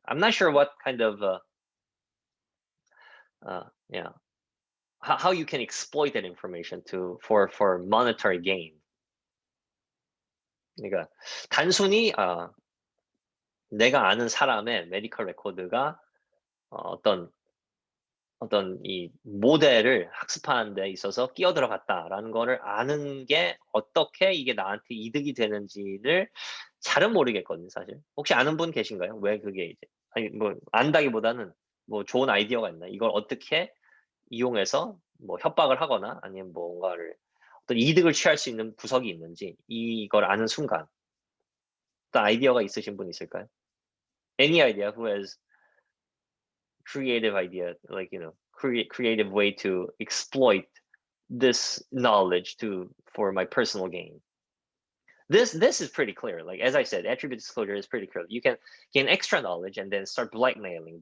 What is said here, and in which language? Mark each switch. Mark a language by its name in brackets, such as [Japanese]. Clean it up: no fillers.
[English] I'm not sure what kind of how you can exploit that information for monetary gain. [Korean] 그러니까 단순히 내가 아는 사람의 메디컬 레코드가 어떤 이 모델을 학습하는 데 있어서 끼어들어갔다라는 거를 아는 게 어떻게 이게 나한테 이득이 되는지를 잘은 모르겠거든요, 사실. 혹시 아는 분 계신가요? 왜 그게 이제 뭐 안다기보다는 뭐 좋은 아이디어가 있나? 이걸 어떻게 이용해서 뭐 협박을 하거나 아니면 뭔가를 어떤 이득을 취할 수 있는 구석이 있는지 이걸 아는 순간 어떤 아이디어가 있으신 분 있을까요? [English] Any idea who has creative idea, like creative way to exploit this knowledge for my personal gain? This is pretty clear. Like, as I said, attribute disclosure is pretty clear. You can gain extra knowledge and then start blackmailing.